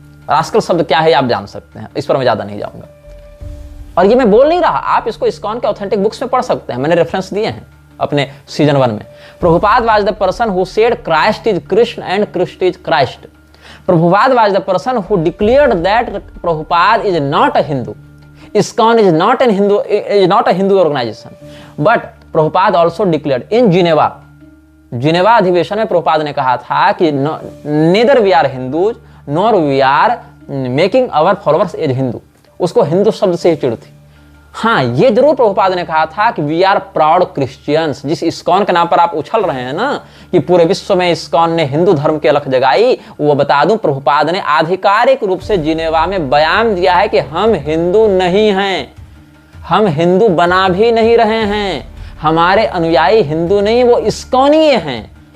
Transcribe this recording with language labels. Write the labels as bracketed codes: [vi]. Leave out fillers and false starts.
[hi] Rascal शब्द क्या है आप जान सकते हैं, इस पर मैं ज्यादा नहीं जाऊंगा। और ये मैं बोल नहीं रहा, आप इसको इस्कॉन के ऑथेंटिक बुक्स में पढ़ सकते हैं, मैंने रेफरेंस दिए हैं अपने सीजन 1 में। [en] Prabhupada was the person who said Christ is Krishna and Krishna is Christ. Prabhupada was the person who declared that Prabhupada is not a Hindu. ISKCON is not a Hindu organization, but Prabhupada also declared in [hi] Geneva अधिवेशन में प्रभुपाद ने कहा था कि [en] neither we are Hindus nor we are making our followers as Hindu। [hi] उसको हिंदू शब्द से ही चिढ़ थी। हाँ, ये जरूर प्रभुपाद ने कहा था कि [en] We are proud Christians. [hi] जिस ISKCON के नाम पर आप उछल रहे हैं ना कि पूरे विश्व में ISKCON ने हिंदू धर्म की अलख जगाई, वो बता दूं प्रभुपाद ने आधिकारिक रूप से जिनेवा में बयान दिया है कि हम हिंदू नहीं हैं, हम हिंदू बना भी नहीं रहे हैं, हमारे अनुयायी हिंदू नहीं, वो ISKCONीय हैं।